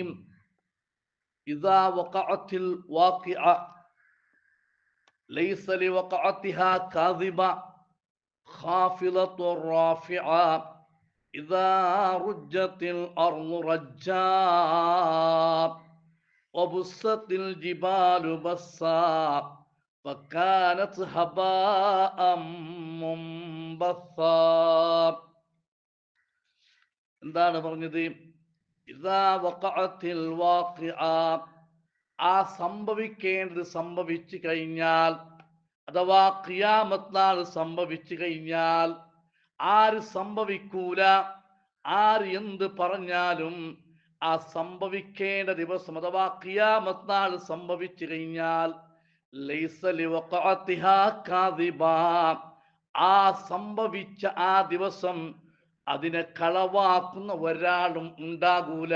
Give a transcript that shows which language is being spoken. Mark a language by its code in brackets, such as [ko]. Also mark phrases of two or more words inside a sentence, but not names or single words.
[ar] إذا وقعت الواقعة ليس لوقعتها كاذبة خافضة رافعة إذا رجت الأرض رجا وبست الجبال بسا فكانت هباء منبثا. [ml] എന്താണ് പറഞ്ഞത്? [ar] إذا وقعت الواقعة, [ml] ആ സംഭവിക്കേണ്ടത് സംഭവിച്ചു കഴിഞ്ഞാൽ, അഥവാ ഖിയാമത്ത് നാൾ സംഭവിച്ചു കഴിഞ്ഞാൽ, ആര് സംഭവിക്കൂല, ആര് എന്ത് പറഞ്ഞാലും ആ സംഭവിക്കേണ്ട ദിവസം അഥവാ ഖിയാമത്ത് നാൾ സംഭവിച്ചു കഴിഞ്ഞാൽ [ar] ليس لوقعتها كاذبة, [ml] ആ സംഭവിച്ച ആ ദിവസം അതിനെ കളവാക്കുന്ന ഒരാളും ഉണ്ടാകൂല.